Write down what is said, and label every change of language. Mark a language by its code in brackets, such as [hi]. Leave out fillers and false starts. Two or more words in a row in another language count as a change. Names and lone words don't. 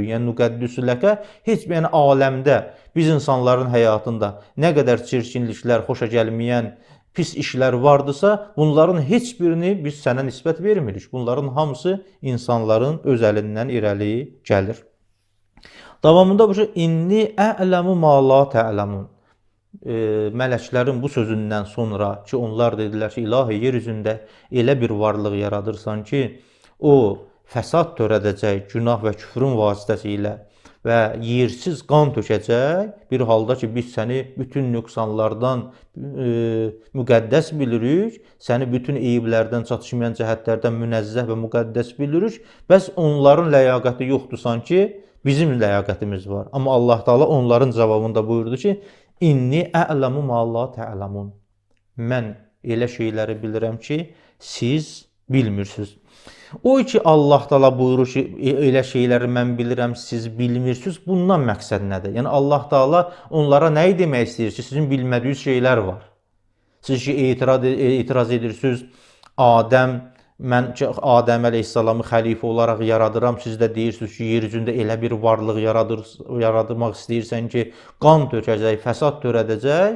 [az] Yəni müqəddüsüləkə heç yəni aləmdə biz insanların həyatında nə qədər çirkinliklər, xoşa gəlməyən pis işlər vardısa, bunların heç birini biz sənə nisbət vermirik. Bunların hamısı insanların öz əlindən irəli gəlir. Davamında bu şey [ar] إني أعلم ما لا تعلمون. [az] Mələklərin bu sözündən sonra ki, onlar dedilər ki, ilahi yer üzündə elə bir varlıq yaradırsan ki, o fəsad törədəcək, günah və küfrün vasitəsilə və yersiz qan tökəcək, bir halda ki, biz səni bütün nöqsanlardan müqəddəs bilirik, səni bütün eyiblərdən, çatışmayan cəhətlərdən münəzzəh və müqəddəs bilirik, bəs onların ləyaqəti yoxdur sanki, bizim ləyaqətimiz var. Amma Allah Taala onların cavabında buyurdu ki, [ar] إني أعلم ما لا تعلمون. [az] Mən elə şeyləri bilirəm ki, siz bilmirsiniz. O ki Allah Taala buyurur ki, elə şeyləri mən bilirəm, siz bilmirsiniz. Bundan məqsəd nədir? Yəni Allah Taala onlara nə demək istəyir ki, sizin bilmədiyiniz şeylər var. Siz ki etiraz edirsiniz, mən Adəm əleyhissalamı xəlifə olaraq yaradıram, siz də deyirsiniz ki, yer üzündə elə bir varlıq yaradırmaq istəyirsən ki, qan tökəcək, fəsad törədəcək.